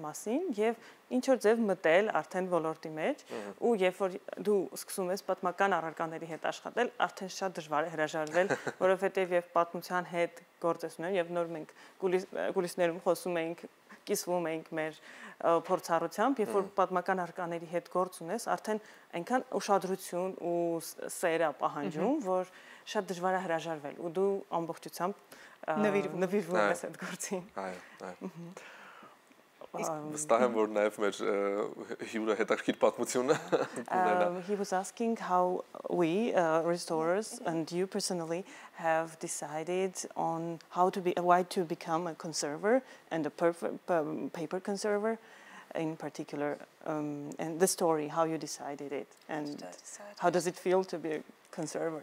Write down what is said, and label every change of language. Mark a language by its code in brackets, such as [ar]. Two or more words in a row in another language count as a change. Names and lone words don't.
[hy] մասին եւ ինչ որ ձև մտել արդեն ոլորտի մեջ ու երբ որ դու սկսում ես պատմական առարկաների հետ աշխատել, արդեն շատ դժվար է հրաժարվել, որովհետեւ եւ պատմության հետ գործեցնում եւ նոր մենք կուլիսներում խոսում ենք, կիսվում ենք մեր փորձառությամբ, երբ որ պատմական առարկաների հետ գործ ունես, արդեն այնքան ուշադրություն ու սեր է պահանջում, որ շատ դժվար է հրաժարվել ու դու ամբողջությամբ նվիրվում ես այդ գործին։ Այո։ Վստահ եմ, որ նաև մեր հյուրը հետաքրքիր պատմությունը ունենա։ [en] He was asking how we restorers and you personally have decided on why to become a conserver and a paper conserver in particular, and the story, how you decided it, and how does it feel to be a conserver?